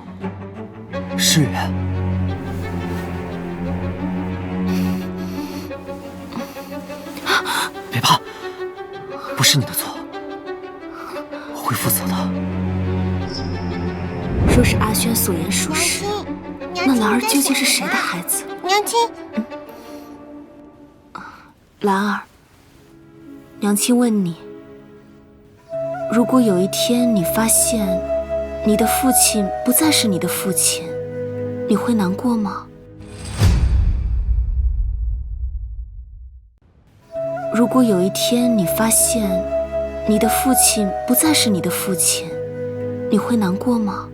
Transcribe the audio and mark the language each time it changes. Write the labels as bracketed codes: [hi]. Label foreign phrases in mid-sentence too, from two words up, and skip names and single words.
[zh] 诗雨，别怕，不是你的错，我会负责的。若是阿轩所言属實，那兰兒究竟是誰的孩子？娘親，蘭兒，娘親問你，如果有一天你發現你的父親不再是你的父親，你會難過嗎？如果有一天你發現你的父親不再是你的父親，你會難過嗎？